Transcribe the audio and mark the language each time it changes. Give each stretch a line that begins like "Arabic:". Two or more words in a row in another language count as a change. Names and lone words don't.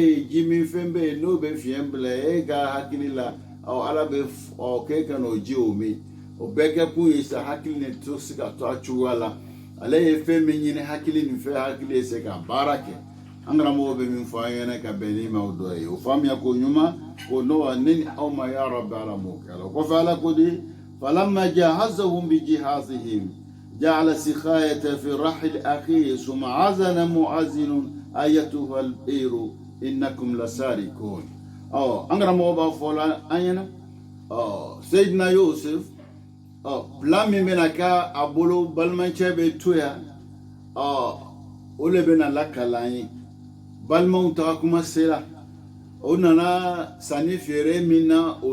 Bambara: yen ji min fɛn bɛ yen n'o bɛ fiɲɛ bila e ka hakili la ala bɛ k'e ka n'o ji o min o bɛɛ kɛ kun ye sa hakili nin to se ka to a cogoya la ale ye fɛn min ɲini hakili nin fɛ hakili ye se ka baara kɛ an karamɔgɔ bɛ min fɔ an ɲɛna ka bɛn ni ma o dɔ ye o faamuya ko ɲuman o n'o ne ni aw ma ya rabbi ala m'o kɛ o kɔfɛ ala ko di
Arabic: فلما جهزهم بجهازهم جعل السقاية في رحل أخيه ثم أذن مؤذن أيتها العير إنكم لسارقون
Bambara: an karamɔgɔ b'a fɔ la an ɲɛna Seydina Yusuf plan min bɛna kɛ a bolo balimacɛ bɛ to yan o le bɛna lakalan ye balimaw taga kuma sera o nana sanni feere min na o